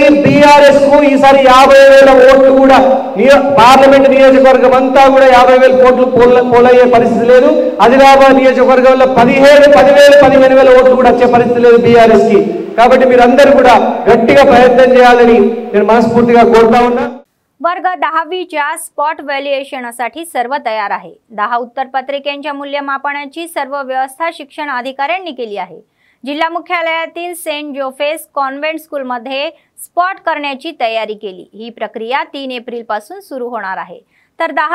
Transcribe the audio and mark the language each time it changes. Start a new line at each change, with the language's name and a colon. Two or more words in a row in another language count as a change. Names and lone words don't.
Telugu: BRS కు ఈసారి 50,000 ఓట్లు కూడా పార్లమెంట్ నియోజకవర్గం అంతా కూడా 50,000 ఓట్లు పోలయ్యే పరిస్థితి లేదు। ఆదిలాబాద్ నియోజకవర్గంలో 15,000 ఓట్లు కూడా వచ్చే పరిస్థితి లేదు BRS కి। కాబట్టి మీరందరూ కూడా గట్టిగా ప్రయత్నం చేయాలని నేను మనస్ఫూర్తిగా కోరుతా ఉన్నా।
Marathi: वर्ग 10वीच्या
English: spot valuationसाठी
Marathi: सर्व तयार आहे। 10 उत्तरपत्रिकेच्या मूल्यमापनाची सर्व व्यवस्था शिक्षण अधिकाऱ्यांनी केली आहे। जिल्हा मुख्यालयातील सेंट जोसेफ कॉन्व्हेंट स्कूलमध्ये स्पॉट करण्याची तयारी केली। ही प्रक्रिया 3 एप्रिल पासून सुरू होणार आहे।